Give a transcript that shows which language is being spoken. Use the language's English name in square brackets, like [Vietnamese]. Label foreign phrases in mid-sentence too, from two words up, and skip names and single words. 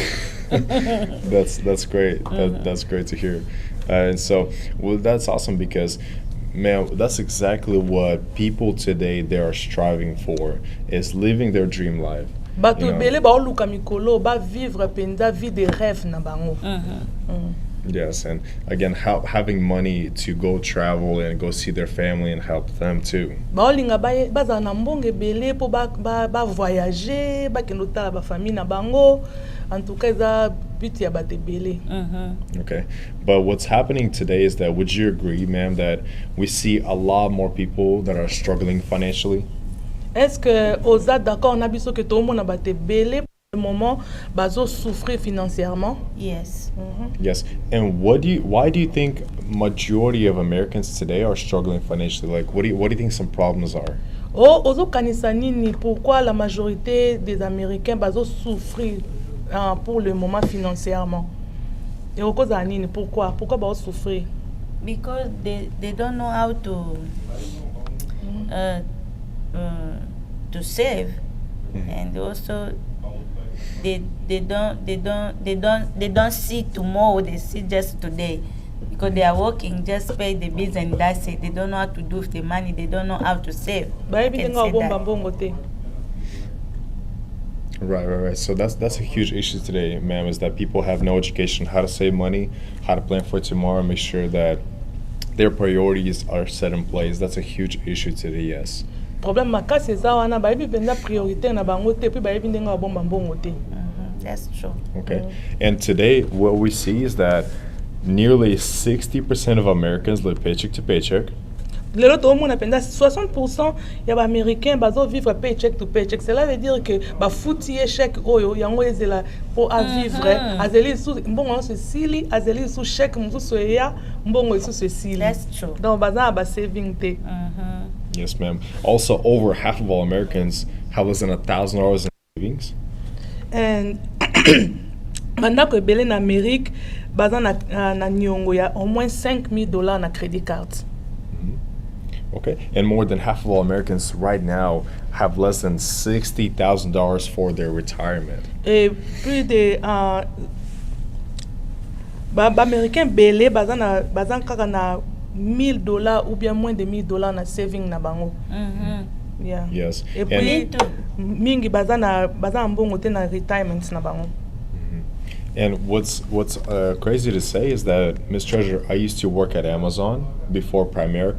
[English] That's great. That's great to hear. And so, well, that's awesome because, man, that's exactly what people today they are striving for, is living their dream life. [Lingala] Bato ebele ba oluka mikolo ba vivre penza vie de rêve na bango. [English] Yes, and again, having money to go travel and go see their family and help them too. [Lingala] Baolinga baza na mbongo ebele po ba voyager ba kendo tala ba famille na bango. [French] En tout cas, [Lingala] eza but ya bato ebele. [English] Okay, but what's happening today is that, would you agree, ma'am, that we see a lot more people that are struggling financially? [French] Est-ce que oza d'accord [Lingala] na biso [French] que tout le monde [Lingala] bato ebele [French] pour le moment bazo souffrir financièrement? [English] Yes. Yes, and why do you think majority of Americans today are struggling financially? Like, what do you think some problems are? [Lingala] Ozo kanisa nini [French] pourquoi la majorité des Américains bazo souffrir pour le moment financièrement? Et au cause nini pourquoi bazo souffrir? [English] Because they don't know how to save, and also they don't see tomorrow, they see just today, because they are working, just pay the bills and that's it. They don't know how to do with the money, they don't know how to save. Right. So that's a huge issue today, ma'am, is that people have no education how to save money, how to plan for tomorrow, make sure that their priorities are set in place. That's a huge issue today, yes. [Lingala] Problème makasi eza wana ba yebi penza priorité na bango te puis ba yebi ndenga bomba mbongo te. [English] That's true. Okay. And today what we see is that nearly 60% of Americans live paycheck to paycheck. [Lingala] Lelo to mona penza 60% ya ba américains bazo vivre [English] paycheck to paycheck. [French] Cela veut dire que [Lingala] ba futi chèque oyo yango ezela [French] pour à vivre [Lingala] azeli sous mbongo so sili azeli sous chèque mzuso ya mbongo sous sili. [English] That's true. [Lingala] Donc baza ba saving te. [English] Yes, ma'am. Also, over half of all Americans have less than $1,000 in savings. [Lingala] And bandako ebele na Amérique baza na nyongo ya [French] au moins [Lingala] $5,000 na [English] credit card. Okay, and more than half of all Americans right now have less than $60,000 for their retirement. [French] Et plus de américains [Lingala] belé bazan kaka na [French] $1,000 ou bien moins de $1,000 [Lingala] na saving na bango. [English] Yeah. Yes. [French] Et puis [Lingala] mingi bazan mbongo te na retirement na bango. [English] And what's crazy to say is that Miss Treasure, I used to work at Amazon before Primerica.